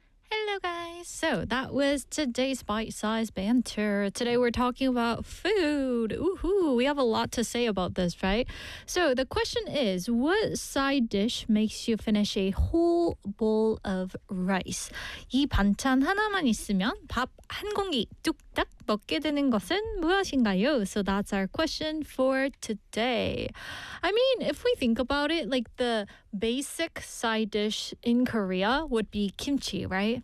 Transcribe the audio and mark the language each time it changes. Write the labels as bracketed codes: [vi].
[en] Hello, guys. So that was today's bite-sized banter. Today we're talking about food. Ooh-hoo, we have a lot to say about this, right? So the question is, what side dish makes you finish a whole bowl of rice? [ko] 이 반찬 하나만 있으면 밥 한 공기 뚝딱 먹게 되는 것은 무엇인가요? [en] So that's our question for today. I mean, if we think about it, like the basic side dish in Korea would be kimchi, right?